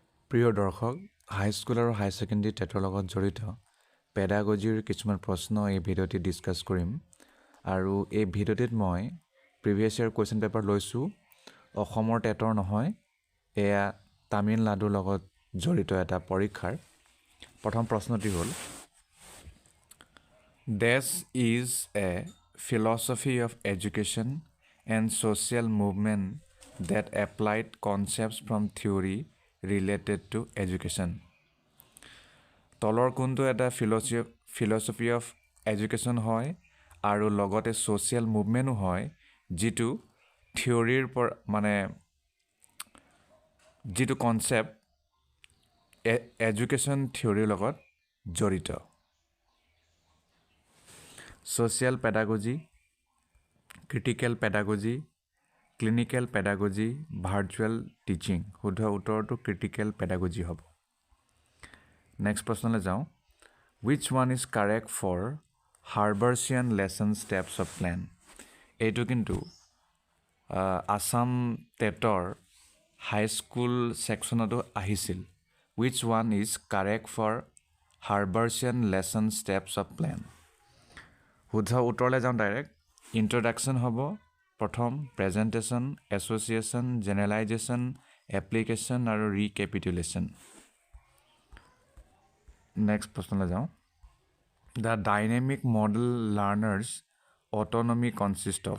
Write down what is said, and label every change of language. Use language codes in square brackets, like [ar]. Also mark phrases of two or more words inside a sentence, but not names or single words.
[as] প্ৰিয় দৰ্শক, হাইস্কুল আৰু [en] high secondary [as] টেটৰ লগত জড়িত পেডাগজিৰ কিছুমান প্ৰশ্ন এই ভিডিঅ'টিত ডিছকাছ কৰিম আৰু এই ভিডিঅ'টিত মই [en] previous year question paper [as] লৈছোঁ। অসমৰ টেটৰ নহয়, এয়া তামিলনাডুৰ লগত জড়িত এটা পৰীক্ষাৰ। প্ৰথম প্ৰশ্নটি হ'ল, [en] This is a philosophy of education and social movement that applied concepts from theory related to education. [as] তলৰ কোনটো এটা [en] philosophy of education [as] হয় আৰু লগতে [en] social movement [as] ও হয় যিটো থিয়ৰিৰ পৰা যিটো [en] concept education theory [as] লগত জড়িত। [en] Social pedagogy, critical pedagogy, clinical pedagogy, virtual teaching. [as] শুদ্ধ উত্তৰটো [en] critical pedagogy [as] হ'ব। নেক্সট প্ৰশ্নলৈ যাওঁ। [en] Which one is correct for Harbersian lesson steps of plan? [as] এইটো কিন্তু আসাম টেটৰ [en] high school section [as] আহিছিল। [en] Which one is correct for Harbersian lesson steps of plan? [as] শুদ্ধ উত্তৰলৈ যাওঁ ডাইৰেক্ট। ইন্ট্ৰডাকশ্যন হ'ব প্ৰথম, [en] presentation, association, generalization, application [as] আৰু ৰিকেপিটুলেশ্যন। নেক্সট প্ৰশ্নলৈ যাওঁ। [en] The dynamic model learners autonomy consist of.